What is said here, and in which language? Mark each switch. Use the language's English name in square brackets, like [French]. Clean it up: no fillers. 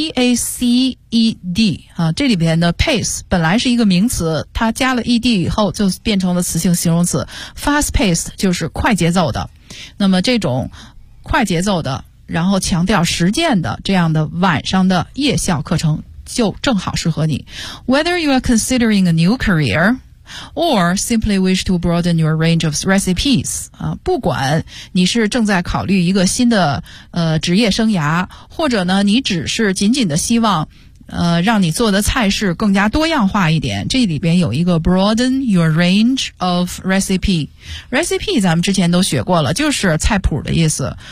[Chinese] P-A-C-E-D 啊，这里边的 pace 本来是一个名词，它加了 ed 以后就变成了词性形容词， fast paced 就是快节奏的。那么这种快节奏的，然后强调实践的这样的晚上的夜校课程就正好适合你。 [English] Whether you are considering a new careerOr simply wish to broaden your range of recipes. [Chinese] 啊，不管你是正在考虑一个新的职业生涯，或者呢，你只是仅仅的希望让你做的菜式更加多样化一点。这里边有一个 [English] broaden your range of recipe. [Chinese] Recipe 咱们之前都学过了，就是菜谱的意思。